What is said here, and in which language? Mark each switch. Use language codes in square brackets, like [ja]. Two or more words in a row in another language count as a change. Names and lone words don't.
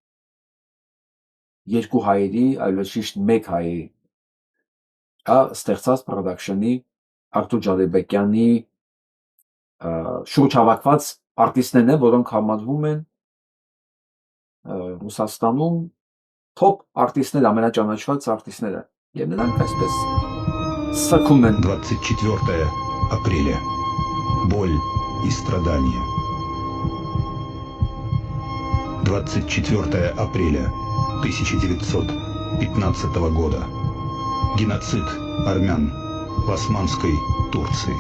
[hy] երկու հայերի, այլոց շիշտ մեկ հայերի ստեղծած production-ի Արտուր Ջարեբեկյանի շուրջ հավաքված արտիստներն են, որոնք համարվում են Ռուսաստանում top արտիստներ, ամենաճանաչված արտիստները, եւ նրանք այսպես սգում են [ru] 24 апреля. Боль и страдания. 24 апреля 1915 года. Геноцид армян в Османской Турции.